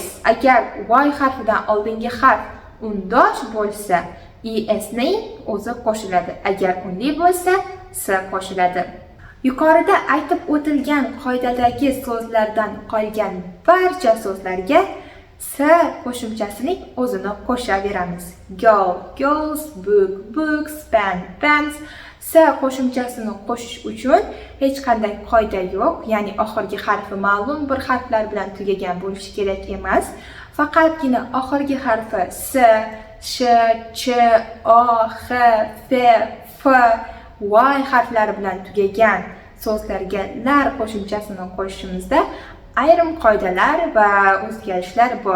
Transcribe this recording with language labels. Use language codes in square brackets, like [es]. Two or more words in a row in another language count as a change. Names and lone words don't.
[uz] Agar y harfidan oldingi harf undosh bo'lsa, esning o'zi qo'shiladi. Agar unli bo'lsa, s qo'shiladi. Yuqorida aytib o'tilgan qoidadagi so'zlardan qolgan barcha so'zlarga s qo'shimchasining o'zini qo'shaveramiz. [en] Girl, girls, book, books, pen, pens. [uz] s qo'shimchasini qo'shish uchun hech qanday qoida yo'q, ya'ni oxirgi harfi ma'lum bir harflar bilan tugagan bo'lishi kerak emas. Faqatgina oxirgi harfi s, sh, ch, o, x, f, f, y harflari bilan tugagan so'zlarga lar qo'shimchasini qo'shishimizda ayrim qoidalar va o'zgarishlar bor.